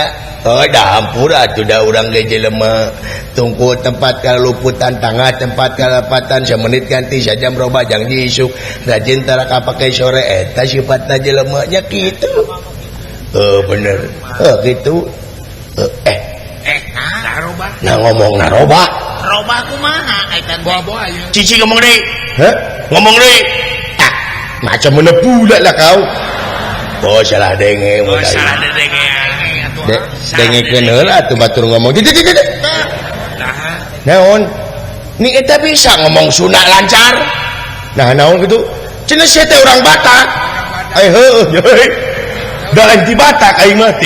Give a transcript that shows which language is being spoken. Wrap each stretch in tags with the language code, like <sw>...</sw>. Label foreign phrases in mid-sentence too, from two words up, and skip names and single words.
<su>Oh, dah hampura atuh da urang ge jelema tungku tempat kaluputan tangah tempat kalapatan semenit ganti sajam roba janji isuk rajin taraka pakai sore eta sifatna jelema nya kitu. Bener. Gitu. naroba Nah ngomong naroba. roba kumaha eta bawa ayo Cici ngomong deui. heh Ngomong deui.</su> <ms>macam mana pula lah kau</ms> <su>Oh, salah denge oh mulai. salah dedengean atuh Dengekeun heula atuh batur ngomong. Naon? Ni eta bisa ngomong Sunda lancar. nah naon gitu Cenah sia teh urang Batak. heuh euy da lain ti Batak aing mah</su>